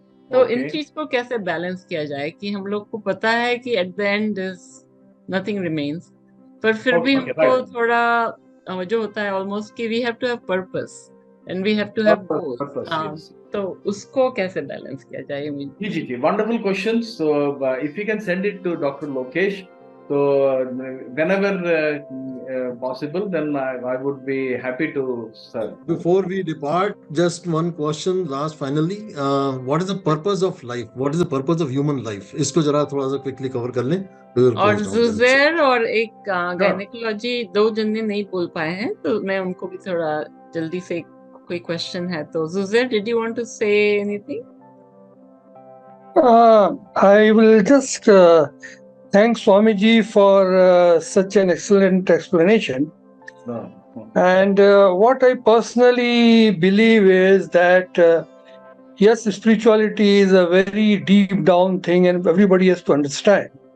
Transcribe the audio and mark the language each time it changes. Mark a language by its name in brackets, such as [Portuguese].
[Hindi] तो इन चीज को कैसे बैलेंस किया जाए कि हम लोग को पता है कि [English] at the end nothing remains, [Hindi] पर फिर भी हमको थोड़ा जो होता है ऑलमोस्ट कि [English] We have to have purpose and we have to have goals. [Hindi] तो उसको कैसे बैलेंस किया जाए? [English] जी, wonderful questions. So if you can send it to doctor Lokesh, so whenever possible, then I would be happy to serve. Before we depart, just one question last finally, what is the purpose of life? What is the purpose of human life? [Hindi] इसको जरा थोड़ा सा quickly cover कर लें. और जुजैर और एक gynaecology, 2 जन नहीं बोल पाए हैं, तो मैं उनको भी थोड़ा जल्दी से कोई क्वेश्चन है. [English] तो Juzer, did you want to say anything? I will just thank Swamiji for such an excellent explanation. And what I personally believe is that yes, spirituality is a very deep down thing and everybody has to understand.